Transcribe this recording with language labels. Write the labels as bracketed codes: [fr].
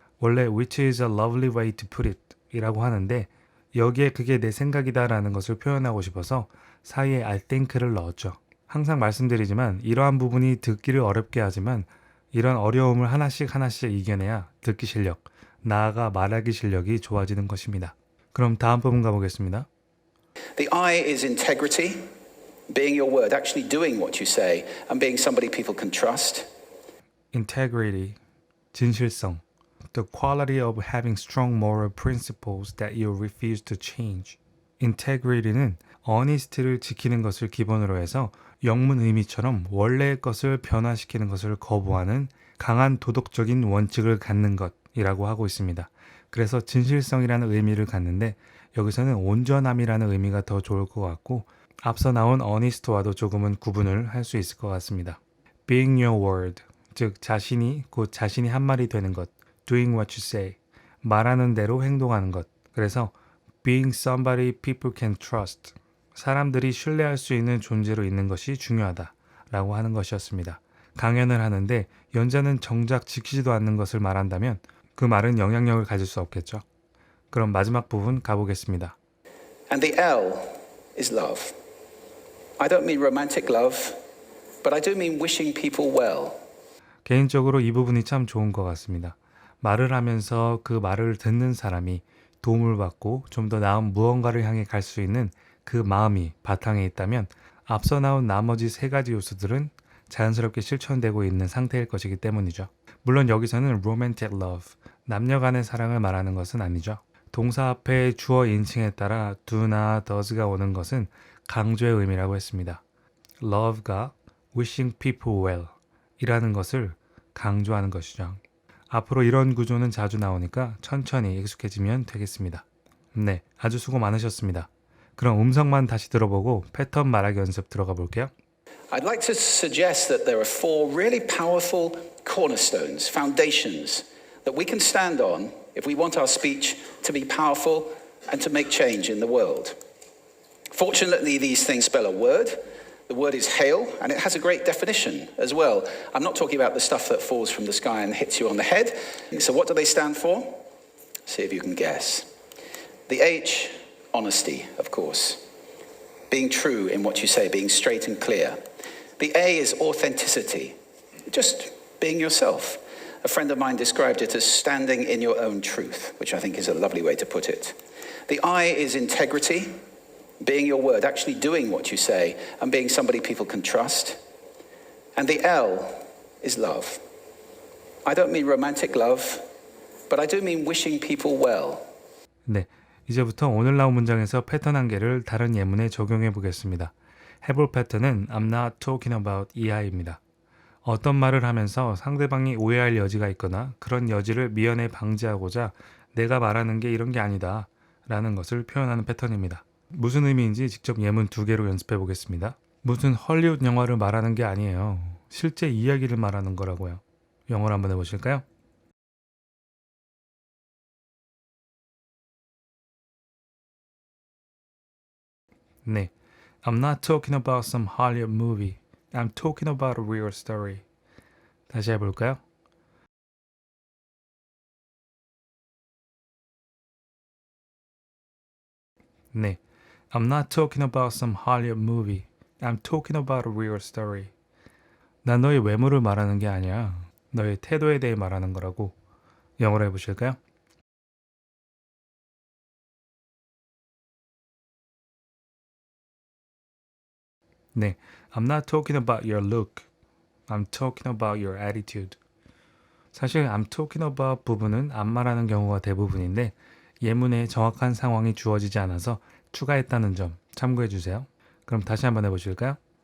[ko] 원래 [en] which is a lovely way to put it [ko] 이라고 하는데 여기에 그게 내 생각이다 라는 것을 표현하고 싶어서 사이에 I think를 넣었죠. 항상 말씀드리지만 이러한 부분이 듣기를 어렵게 하지만 이런 어려움을 하나씩 이겨내야 듣기 실력, 나아가 말하기 실력이 좋아지는 것입니다. 그럼 다음 부분 가보겠습니다. [en] The I is integrity, being your word, actually doing what you say, and being somebody people can trust. Integrity, 진실성, the quality of having strong moral principles that you refuse to change. [ko] Integrity는 honest를 지키는 것을 기본으로 해서 영문 의미처럼 원래의 것을 변화시키는 것을 거부하는 강한 도덕적인 원칙을 갖는 것이라고 하고 있습니다. 그래서 진실성이라는 의미를 갖는데 여기서는 온전함이라는 의미가 더 좋을 것 같고 앞서 나온 honest와도 조금은 구분을 할 수 있을 것 같습니다. [en] Being your word, [ko] 즉 자신이 곧 자신이 한 말이 되는 것, [en] doing what you say, [ko] 말하는 대로 행동하는 것. 그래서 [en] being somebody people can trust, [ko] 사람들이 신뢰할 수 있는 존재로 있는 것이 중요하다라고 하는 것이었습니다. 강연을 하는데 연자는 정작 지키지도 않는 것을 말한다면 그 말은 영향력을 가질 수 없겠죠. 그럼 마지막 부분 가보겠습니다. [en] And the L is love. I don't mean romantic love, but I do mean wishing people well. [ko] 개인적으로 이 부분이 참 좋은 것 같습니다. 말을 하면서 그 말을 듣는 사람이 도움을 받고 좀 더 나은 무언가를 향해 갈 수 있는 그 마음이 바탕에 있다면 앞서 나온 나머지 3가지 요소들은 자연스럽게 실천되고 있는 상태일 것이기 때문이죠. 물론 여기서는 romantic love, 남녀 간의 사랑을 말하는 것은 아니죠. 동사 앞에 주어 인칭에 따라 do나 does가 오는 것은 강조의 의미라고 했습니다. love가 [en] wishing people well [ko] 이라는 것을 강조하는 것이죠. 앞으로 이런 구조는 자주 나오니까 천천히 익숙해지면 되겠습니다. 네, 아주 수고 많으셨습니다. 그럼 음성만 다시 들어보고 패턴 말하기 연습 들어가 볼게요. [en] I'd like to suggest that there are 4 really powerful cornerstones, foundations, that we can stand on if we want our speech to be powerful and to make change in the world. Fortunately, these things spell a word. The word is hail, and it has a great definition as well. I'm not talking about the stuff that falls from the sky and hits you on the head. So what do they stand for? See if you can guess. The H, honesty, of course. Being true in what you say, being straight and clear. The A is authenticity, just being yourself. A friend of mine described it as standing in your own truth, which I think is a lovely way to put it. The I is integrity, being your word, actually doing what you say, and being somebody people can trust. And the L is love. I don't mean romantic love, but I do mean wishing people well. [ko] 네, 이제부터 오늘 나온 문장에서 패턴 한 개를 다른 예문에 적용해 보겠습니다. 해볼 패턴은 [en] I'm not talking about [ko] 이하입니다. 어떤 말을 하면서 상대방이 오해할 여지가 있거나 그런 여지를 미연에 방지하고자 내가 말하는 게 이런 게 아니다 라는 것을 표현하는 패턴입니다. 무슨 의미인지 직접 예문 2개로 연습해 보겠습니다. 무슨 헐리우드 영화를 말하는 게 아니에요. 실제 이야기를 말하는 거라고요. 영어로 한번 해보실까요? [en] 네, I'm not talking about some Hollywood movie. I'm talking about a real story. [ko] 다시 해볼까요? 네, [en] I'm not talking about some Hollywood movie. I'm talking about a real story. [ko] 난 너의 외모를 말하는 게 아니야. 너의 태도에 대해 말하는 거라고. 영어로 해보실까요? [en] 네, I'm not talking about your look. I'm talking about your attitude. [ko] 사실 [en] I'm talking about [ko] 부분은 안 말하는 경우가 대부분인데 예문에 정확한 상황이 주어지지 않아서 추가했다는 점 참고해 주세요. 그럼 다시 한번 해보실까요?